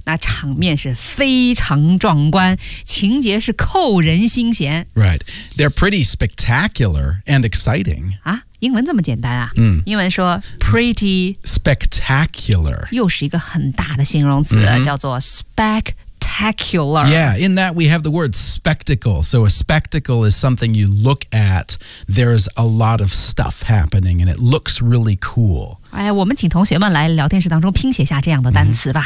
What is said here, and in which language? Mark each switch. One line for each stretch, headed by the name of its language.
Chinese: 那场面是非常壮观，情节是扣人心弦。
English: Right. They're pretty spectacular and exciting.
Chinese: 啊，英文这么简单啊？嗯、 mm.。 英文说 pretty
English: spectacular.
Chinese: 又是一个很大的形容词， mm-hmm. 叫做 spec. Spectacular.
English: Yeah, in that we have the word spectacle. So a spectacle is something you look at. There's a lot of stuff happening and it looks really cool.
Chinese: 哎，我们请同学们来聊天室当中拼写下这样的单词吧。